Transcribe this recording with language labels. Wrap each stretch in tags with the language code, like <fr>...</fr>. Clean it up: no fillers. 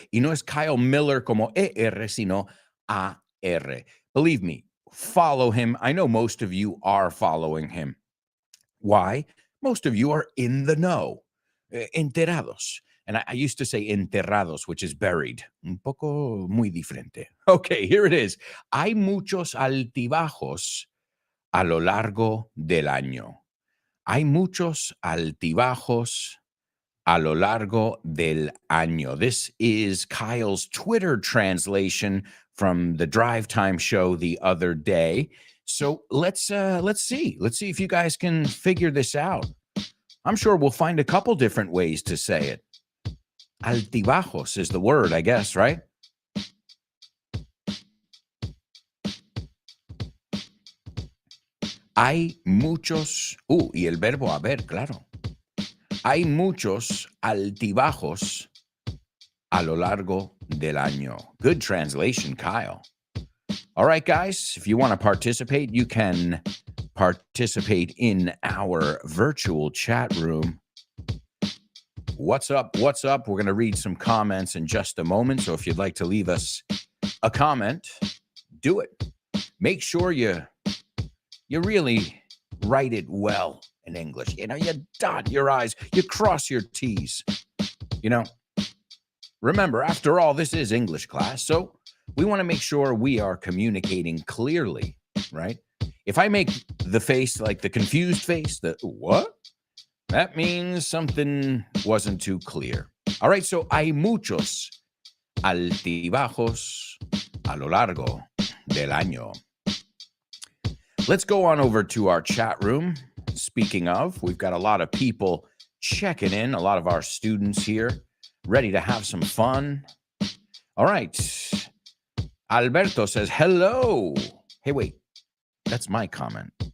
<es>Y no es Kyle Miller como E-R, sino A-R.</es> <en>Believe me, follow him. I know most of you are following him. Why? Most of you are in the know, enterados. And I used to say enterrados, which is buried.</en> <es>Un poco muy diferente.</es> <en>Okay, here it is.</en> <es>Hay muchos altibajos a lo largo del año. Hay muchos altibajos a lo largo del año.</es> <en>This is Kyle's Twitter translation from the Drive Time show the other day. So let's see if you guys can figure this out. I'm sure we'll find a couple different ways to say it. Altibajos is the word, I guess, right?</en> <es>Hay muchos, y el verbo haber, claro. Hay muchos altibajos a lo largo del año.</es> <en>Good translation, Kyle. All right, guys, if you want to participate, you can participate in our virtual chat room. What's up? What's up? We're going to read some comments in just a moment. So if you'd like to leave us a comment, do it. Make sure you you really write it well in English. You dot your I's, you cross your T's. Remember, after all, this is English class, so we want to make sure we are communicating clearly, right? If I make the face like the confused face, the what? That means something wasn't too clear. All right, so</en> <es>hay muchos altibajos a lo largo del año.</es> <en>Let's go on over to our chat room. Speaking of, we've got a lot of people checking in, a lot of our students here, ready to have some fun. All right. Alberto says, hello. Hey, wait, that's my comment.</en>